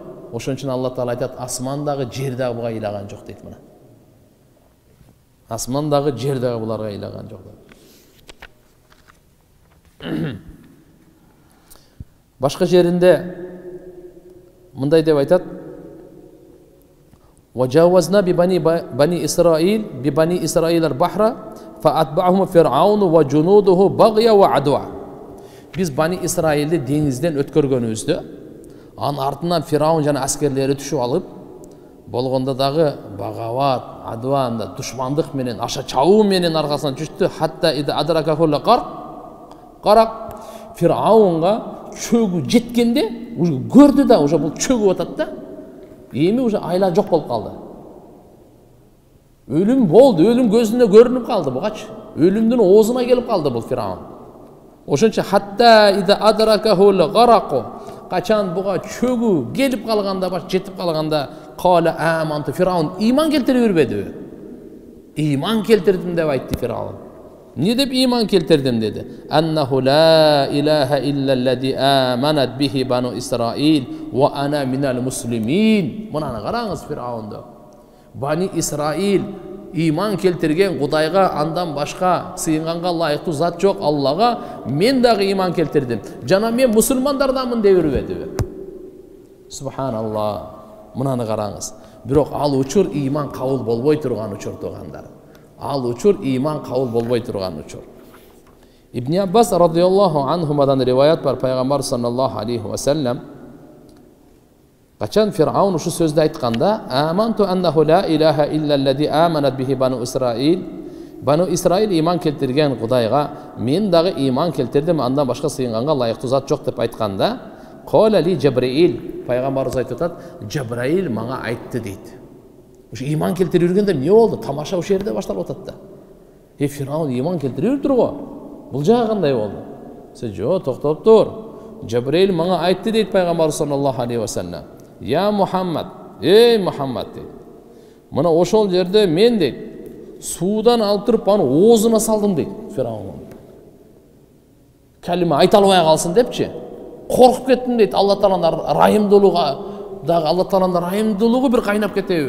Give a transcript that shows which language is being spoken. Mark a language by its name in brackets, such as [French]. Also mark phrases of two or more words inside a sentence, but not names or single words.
[Kyrgyz] Ошон үчүн Алла Таала айтат, асман дагы жер дагы буга ыйлаган жок дейт мына. Асман дагы жер дагы буларга ыйлаган жок. Башка жеринде мындай деп айтат: [Arabic] وَجَاوَزْنَا بِبَنِي إِسْرَائِيلَ الْبَحْرَ فَأَتْبَعَهُمْ فِرْعَوْنُ وَجُنُودُهُ بَغْيًا وَعَدْوًا. [Kyrgyz] Biz Bani İsrail'de denizden ötkөргөнүбүздө, анын артынан Фираун жана аскерлери түшүп алып, болгондо дагы багават, адван да душмандык менен, аша чабуу менен аркасынан түштү. [Arabic] حتى إذا أدركه الغرق. [Kyrgyz] Фираунга чөгү жеткенде, уже көрдү да, уже бул чөгүп атат да. Эми уже айла жок болуп калды. Өлүм болду, өлүм көзүнө көрүнүп калды бугачы. Өлүмдүн оозуна келип калды бул Фираун. Ошончо [Arabic] حتى إذا أدركه الغرق. [Kyrgyz] Качан буга чөгү келип калганда, баш жетип калганда, [Arabic] قال آمنت. [Kyrgyz] Фираун иман келтире бербеди. Иман келтирдим деп айтты Фираун. Не деп иман келтирдим dedi? [Arabic] أنه لا إله إلا الذي آمنت به بنو إسرائيل وأنا من المسلمين. [Kyrgyz] Мынаны караңыз Фираунду. Бани Исраил иман келтирген Кудайга андан башка сыйынганга лайыктуу зат жок Аллага, мен дагы иман келтирдим. Жана мен мусулмандарданмын деп бербеди. Субханаллах. Мынаны караңыз. Бирок ал учур иман кабыл болбой турган учур тугандар. Ал учур иман кабыл болбой турган учур. Ибн Аббас [Arabic] رضي الله عنهما [Kyrgyz] риваят бар, пайгамбар [Arabic] صلى الله عليه وسلم [Kyrgyz] качан Фираун ушу сөздү айтканда, [Arabic] آمنت أنه لا إله إلا الذي آمنت به بنو إسرائيل. [Kyrgyz] Бану Исраил иман келтирген Кудайга мен дагы иман келтирдим, андан башка сыйынганга лайыктуу зат жок деп айтканда, [Arabic] قال لي جبرائيل, [Kyrgyz] пайгамбарыбыз айтып атат, Жабраил мага айтты дейт. Ушу иман келтире жүргөндө эмне болду? Тамаша ошол жерде башталып атат да. Фираун иман келтире бериптир го. Бул жагы кандай болду? Жок, токтоп тур. Жабраил мага айтты дейт пайгамбар [Arabic] صلى الله عليه وسلم. [Kyrgyz] Я Мухаммад, эй Мухаммад дейт. Мына ошол жерде мен дейт, суудан алып туруп аны оозуна салдым дейт Фираун. Калима айта албай калсын депчи. Коркуп кеттим дейт. Алла Тааланын райымдуулугу дагы Алла Тааланын райымдуулугу бир кайнап кетеби?